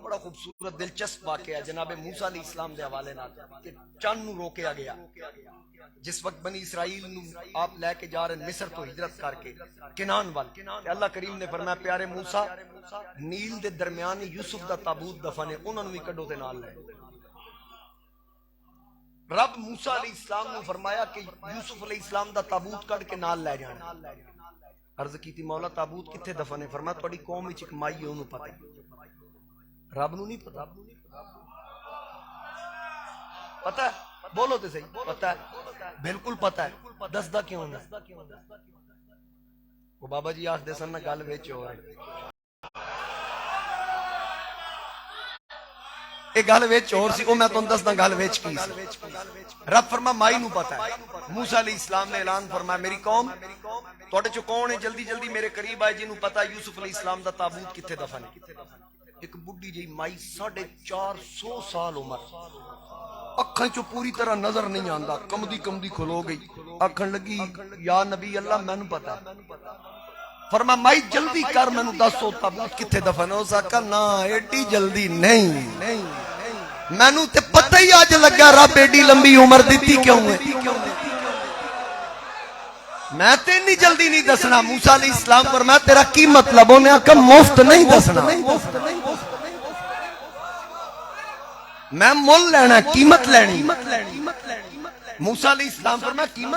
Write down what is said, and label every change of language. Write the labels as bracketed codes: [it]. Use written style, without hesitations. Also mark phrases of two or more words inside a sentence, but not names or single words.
[pa] بڑا خوبصورت دلچسپ واقعہ جناب موسیٰ علیہ السلام دے حوالے نال کہ چند نو روکیا گیا جس وقت بنی اسرائیل نو آپ لے کے جا رہے مصر تو ہجرت کر کے کنان وال. اللہ کریم نے فرمایا پیارے موسیٰ نیل دے درمیان یوسف دا تابوت دفن ہے, انہوں نے بھی کڈو تے نال لے. رب موسیٰ علیہ السلام نے فرمایا کہ یوسف علیہ السلام دا تابوت کڈ کے نال لے جانا. عرض کی تھی مولا تابوت کتھے دفن ہے؟ فرمایا تہاڈی قوم وچ ایک مائی ہے اونوں پتہ ہے, رب نو نہیں پتہ. پتہ ہے بولو تے صحیح, پتہ ہے بالکل پتہ ہے. دسدا کیوں نہیں؟ وہ بابا جی آکھ دے سن نا گل وچ ہو رہی اے گل وچ اور سی, او میں تانوں دسدا گل وچ کی سی. رب فرما مائی نو پتہ ہے. موسیٰ علیہ السلام نے اعلان فرمایا میری قوم تواڈے چوں کون ہے جلدی جلدی میرے قریب آئے جنوں پتہ ہے یوسف علیہ السلام دا تابوت کتھے دفن ہے. ایک بڈھی جی مائی 450 سال عمر, اکھاں چوں پوری طرح نظر نہیں آندا, کمدی کھلو گئی, آکھن لگی یا نبی اللہ مینوں پتہ ہے. فرما مائی جلدی کر مینوں دسو تابوت کتھے دفن ہے. اس آکھا نا ایڈی جلدی نہیں, مینوں تے پتہ ہی اج لگا رب ایڈی لمبی عمر دیتی کیوں ہے, میں تے اتنی جلدی نہیں دسنا. موسیٰ علیہ السلام فرمایا تیرا کی مطلب؟ انہیں آکھا مفت نہیں دسنا, میں مول لینا قیمت لینی. موسیٰ علیہ السلام فرمایا قیمت؟